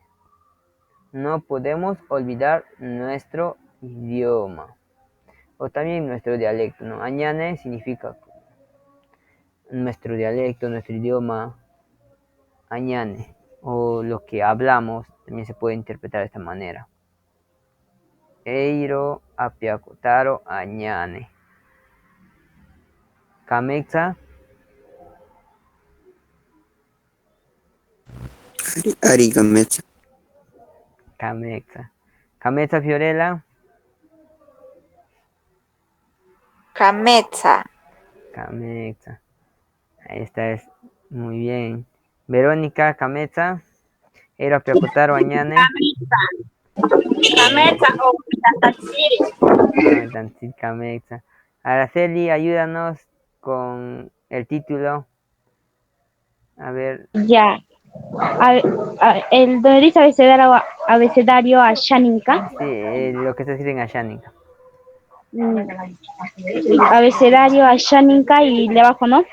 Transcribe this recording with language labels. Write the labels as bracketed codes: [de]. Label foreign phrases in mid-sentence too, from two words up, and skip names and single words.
[es] No podemos olvidar nuestro idioma. O también nuestro dialecto, ¿no? Añane significa nuestro dialecto, nuestro idioma, añane, o lo que hablamos, también se puede interpretar de esta manera. [cni] Eiro apiacotaro añane. Kamexa, Arigamecha. Kamexa. Kamexa Fiorella, Cametza. Kamexa. [es] Ahí está, es muy bien. Verónica, [cni] Kamexa. Eiro apiacotaro añane. Camecha o Tatsiri. Ametantzin Kamexa. [es] Araceli, ayúdanos con el título. A ver, Ya. El donde dice abecedario a Shaninka. sí, lo que está escrito en Ashánica. Abecedario a Shaninka y de abajo, ¿no?